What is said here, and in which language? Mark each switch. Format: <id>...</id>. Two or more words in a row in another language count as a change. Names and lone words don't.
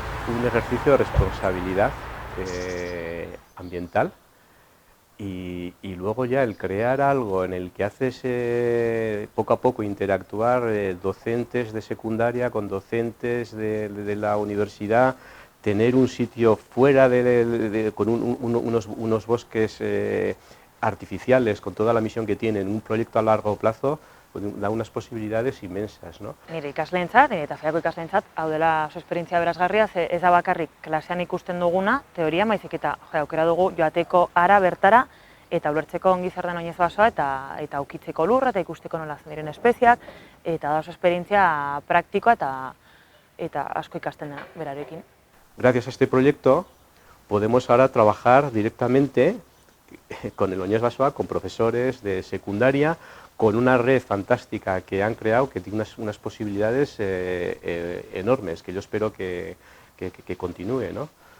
<es>un ejercicio de responsabilidad ambiental y luego ya el crear algo en el que haces poco a poco interactuar docentes de secundaria con docentes de la universidad, tener un sitio fuera con unos bosques artificiales, con toda la misión que tienen, un proyecto a largo plazo, pues da unas posibilidades inmensas, ¿no?</es> <eu>Nire ikasleentzat, eta FEAko ikasleentzat, hau dela oso esperientzia berazgarria, ze ez da bakarrik klasean ikusten duguna, teoria, baizik eta aukera dugu joateko hara bertara, eta ulertzeko ongi zer den oinez basoa, eta aukitzeko lurra, eta ikusteko nola zen diren espeziak, eta da oso esperientzia praktikoa eta asko ikasten da berarekin.</eu> <es>Gracias a este proyecto podemos ahora trabajar directamente con el Oñez Basoa, con profesores de secundaria, con una red fantástica que han creado, que tiene unas posibilidades enormes, que yo espero que continúe, ¿no?</es>